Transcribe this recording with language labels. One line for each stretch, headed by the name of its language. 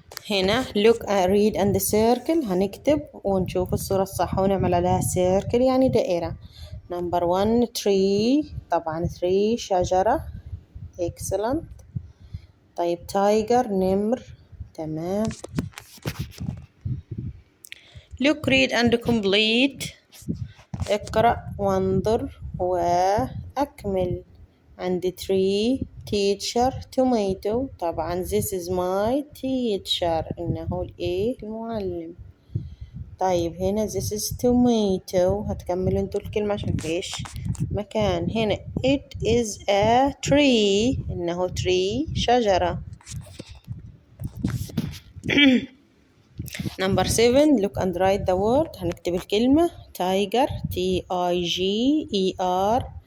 English: هنا look read and circle.
Arabic: هنكتب ونشوف الصورة الصح ونعمل عليها circle يعني دائرة.
English: Number 1 tree.
Arabic: طبعا tree شجرة.
English: excellent.
Arabic: طيب tiger نمر. تمام.
English: look read and complete.
Arabic: اقرأ وانظر وأكمل.
English: عندي tree teacher tomato. طبعا this is my teacher.
Arabic: إنه المعلم.
English: طيب هنا this is tomato.
Arabic: هتكملوا انتوا الكلمة عشان فيش مكان.
English: هنا it is a tree.
Arabic: إنه tree شجرة.
English: Number 7 look and write the word.
Arabic: هنكتب الكلمة tiger tiger.